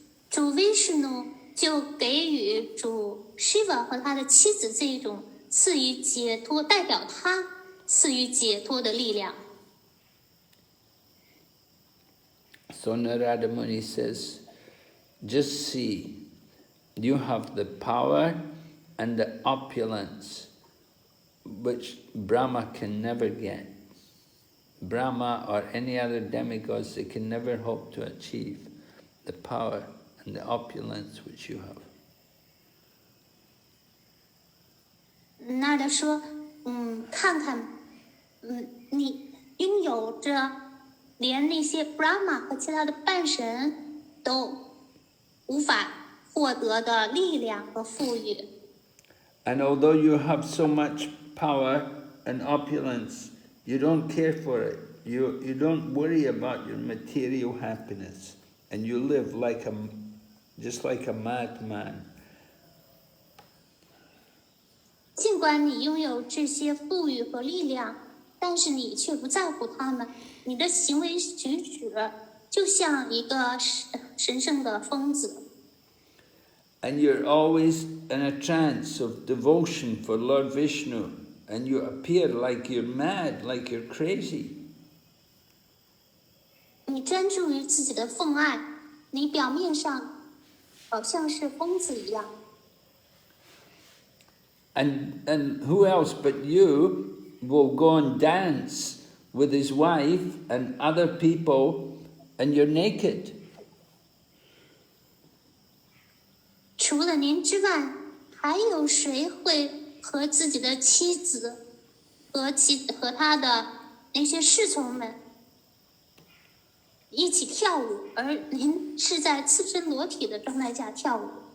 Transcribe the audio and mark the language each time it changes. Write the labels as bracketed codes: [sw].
[zh] 主 Vishnu 就给予主 Shiva 和他的妻子这一种赐予解脱，代表他赐予解脱的力量。 [en] So Narada Muni says, just see, you have the power and the opulence which Brahma can never get. Brahma or any other demigods, they can never hope to achieve the power and the opulence which you have. [zh] 那他说，看看，你拥有着连那些 Brahma 和其他的半神都无法获得的力量和富裕。 [en] And although you have so much power and opulence, you don't care for it. You don't worry about your material happiness, and you live just like a madman. [zh] 尽管你拥有这些富裕和力量，但是你却不在乎他们，你的行为举止就像一个神圣的疯子。 [en] And you're always in a trance of devotion for Lord Vishnu, and you appear like you're mad, like you're crazy. [zh] 你专注于自己的奉爱，你表面上好像是疯子一样。 [en] And who else but you will go and dance with his wife and other people, and you're naked? [zh] 除了您之外，还有谁会和自己的妻子和他的那些侍从们一起跳舞，而您是在赤身裸体的状态下跳舞？